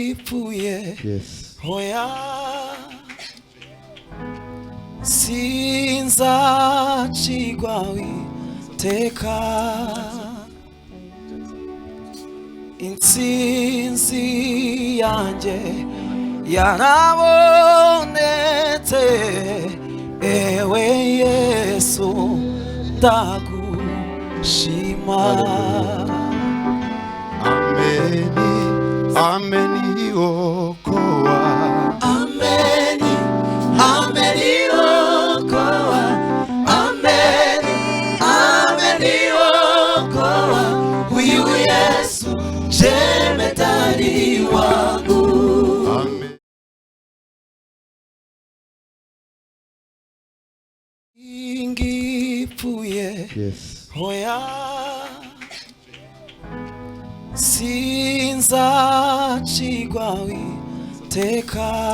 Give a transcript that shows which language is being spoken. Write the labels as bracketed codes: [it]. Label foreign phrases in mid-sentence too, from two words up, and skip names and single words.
[rn] singipfuye hoya sinzacigwa iteka intsinzi yanjye yarabonetse ewe Yesu ndagushima. [sw] Ameni, ameni okoa. Ameni, ameni okoa. Ameni, ameni okoa. Huyu Yesu jemedari wangu. Amen. [rn] Singipfuye hoya sinzacigwa iteka